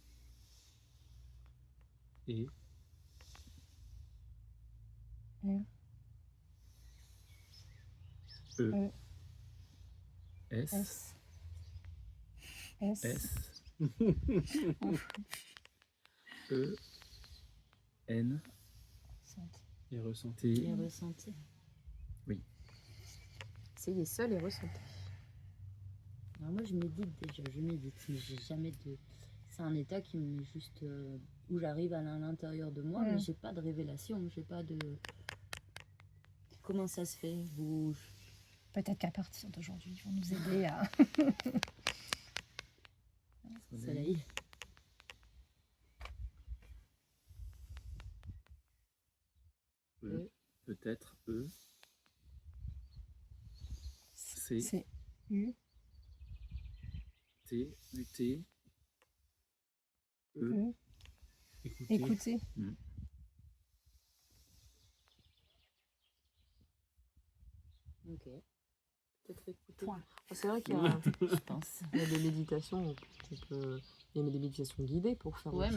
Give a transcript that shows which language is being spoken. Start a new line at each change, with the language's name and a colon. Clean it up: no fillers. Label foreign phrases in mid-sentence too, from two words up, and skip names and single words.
French: Et R E. E. S. S S S. E. N. et ressenti. T. Les ressentis. Essayez seul et ressentez. Alors moi je médite déjà, je médite, mais j'ai jamais de... C'est un état qui me met juste... où j'arrive à l'intérieur de moi, mais j'ai pas de révélation, j'ai pas de... Comment ça se fait? Vous... Peut-être qu'à partir d'aujourd'hui, ils vont nous aider à. Soleil. E. Peut-être E. C. C'est U T. U. T. E. E. Écoutez. Écoutez. Ok, Peut-être écouter. Point. C'est vrai qu'il y a, je pense. il y a des méditations où tu peux... Il y a des méditations guidées pour faire Ouais,